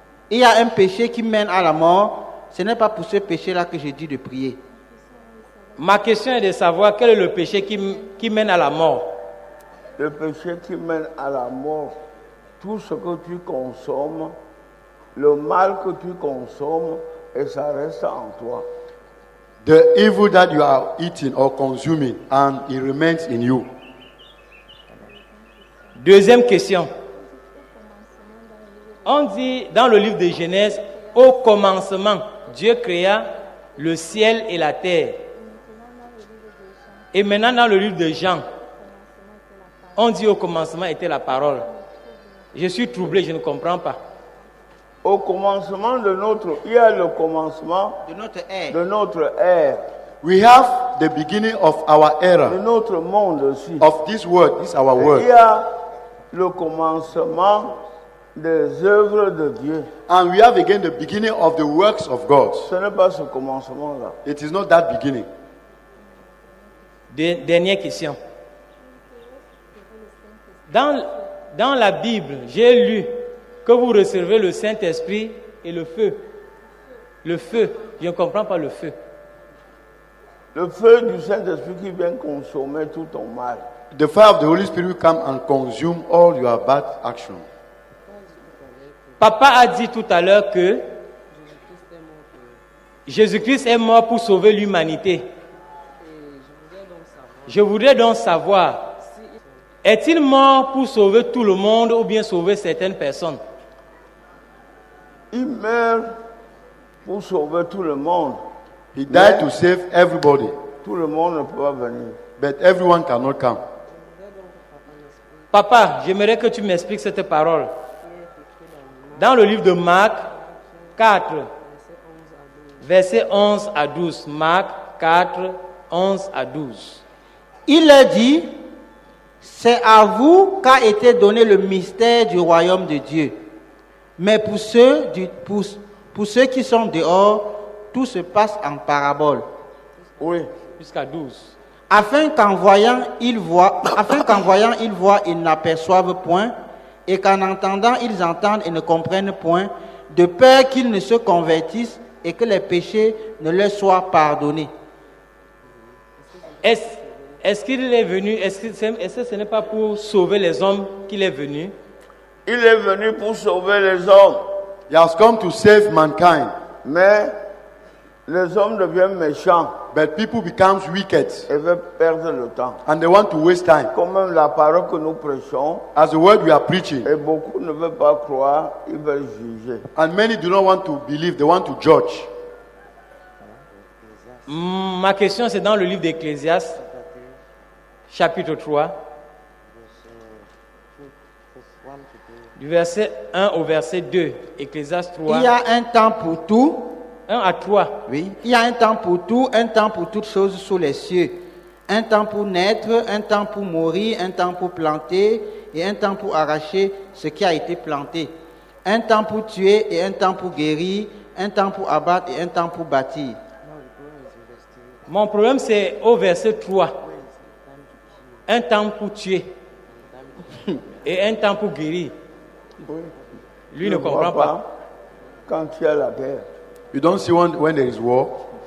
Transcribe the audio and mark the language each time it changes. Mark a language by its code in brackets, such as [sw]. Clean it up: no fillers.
[fr] Il y a un péché qui mène à la mort, ce n'est pas pour ce péché-là que je dis de prier. Ma question est de savoir quel est le péché qui mène à la mort. Le péché qui mène à la mort, tout ce que tu consommes, le mal que tu consommes, et ça reste en toi. [en] The evil that you are eating or consuming, and it remains in you. [fr] Deuxième question. On dit dans le livre de Genèse, au commencement, Dieu créa le ciel et la terre. Et maintenant dans le livre de Jean, on dit au commencement était la parole. Je suis troublé, je ne comprends pas. Au commencement de il y a le commencement De notre ère. de notre ère, [en] We have the beginning of our [fr] de [en] era, [fr] notre monde aussi. [en] of this world. This is our [fr] Et il [en] world. [fr] y a le commencement des œuvres de Dieu. [en] And we have again the beginning of the works of God. [fr] Ce n'est pas ce commencement-là. [en] It is not that beginning. [fr] Dernière question. Dans la Bible, j'ai lu que vous recevez le Saint-Esprit et le feu. Le feu, je ne comprends pas le feu. Le feu du Saint-Esprit qui vient consommer tout ton mal. [en] The fire of the Holy Spirit will come and consume all your bad action. [fr] Papa a dit tout à l'heure que Jésus-Christ est mort pour sauver l'humanité. Je voudrais donc savoir, est-il mort pour sauver tout le monde ou bien sauver certaines personnes? Il meurt pour sauver tout le monde. [en] He died to save everybody, [fr] Tout le monde ne peut pas venir. [en] but everyone cannot come. [fr] Papa, j'aimerais que tu m'expliques cette parole. Dans le livre de Marc 4, versets 11 à 12. Marc 4, 11 à 12. Il leur dit, c'est à vous qu'a été donné le mystère du royaume de Dieu. Mais pour ceux qui sont dehors, tout se passe en parabole. Oui. Jusqu'à 12. Afin qu'en voyant, ils voient, ils n'aperçoivent point, et qu'en entendant, ils entendent et ne comprennent point, de peur qu'ils ne se convertissent et que les péchés ne leur soient pardonnés. Est-ce qu'il est venu, est-ce que ce n'est pas pour sauver les hommes qu'il est venu? Il est venu pour sauver les hommes. [en] He has come to save mankind, [fr] Mais les hommes deviennent méchants [en] but people become wicked [fr] et veulent perdre le temps. [en] and they want to waste time. [fr] Comme même la parole que nous prêchons, [en] As the word we are preaching, [fr] et beaucoup ne veulent pas croire, ils veulent juger. [en] and many do not want to believe, they want to judge. [fr] Ma question, c'est dans le livre d'Ecclésiaste, chapitre 3, du verset 1 au verset 2. Ecclésiaste 3, Il y a un temps pour tout. 1 à 3. Oui, il y a un temps pour tout, un temps pour toutes choses sous les cieux. Un temps pour naître, un temps pour mourir, un temps pour planter et un temps pour arracher ce qui a été planté. Un temps pour tuer et un temps pour guérir, un temps pour abattre et un temps pour bâtir. Mon problème, c'est au verset 3. Un temps pour tuer et un temps pour guérir. Lui ne comprend pas. Quand il y a la guerre, [en] You don't see when there is war.